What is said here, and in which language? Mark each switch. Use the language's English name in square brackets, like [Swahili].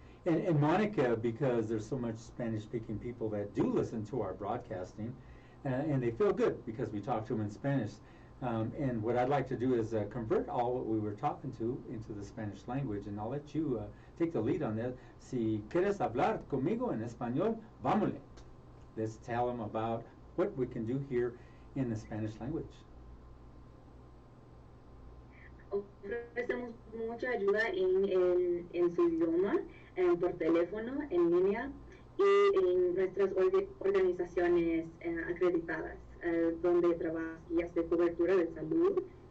[English] And Monica, because there's so much Spanish-speaking people that do listen to our broadcasting, and they feel good because we talk to them in Spanish. And what I'd like to do is convert all what we were talking to into the Spanish language, and I'll let you take the lead on that. [Spanish] Si quieres hablar conmigo en español, vámonos. [English] Let's tell them about what we can do here in the Spanish language. [Spanish] Ofrecemos mucha ayuda en su idioma, por teléfono, en línea y en nuestras organizaciones acreditadas, donde trabajan guías de cobertura de salud.